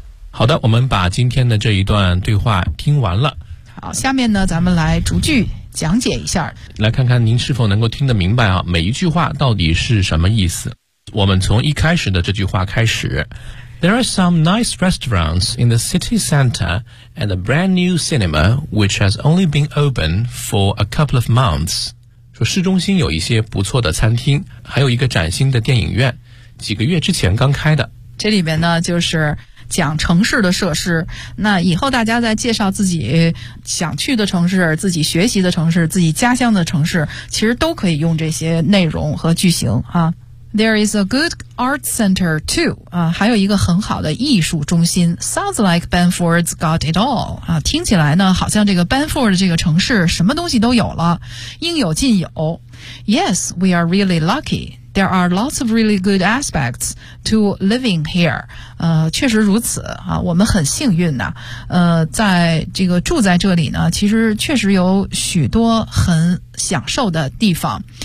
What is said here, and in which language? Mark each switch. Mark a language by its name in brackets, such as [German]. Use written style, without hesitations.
[Chinese] 好的，我们把今天的这一段对话听完了。好，下面呢咱们来逐句讲解一下，来看看您是否能够听得明白啊，每一句话到底是什么意思。我们从一开始的这句话开始。 [English] There are some nice restaurants in the city center and a brand new cinema which has only been open for a couple of months. [Chinese] 说市中心有一些不错的餐厅，还有一个崭新的电影院，几个月之前刚开的。这里边呢就是讲城市的设施，那以后大家在介绍自己想去的城市、自己学习的城市、自己家乡的城市，其实都可以用这些内容和句型啊。 [English] There is a good art center too. [Chinese] 啊，还有一个很好的艺术中心。 [English] Sounds like Banford's got it all. [Chinese] 啊，听起来呢，好像这个 Banford 这个城市什么东西都有了，应有尽有。 [English] Yes, we are really lucky. There are lots of really good aspects to living here. [Chinese] 确实如此啊，我们很幸运呐。在这个住在这里呢，其实确实有许多很享受的地方。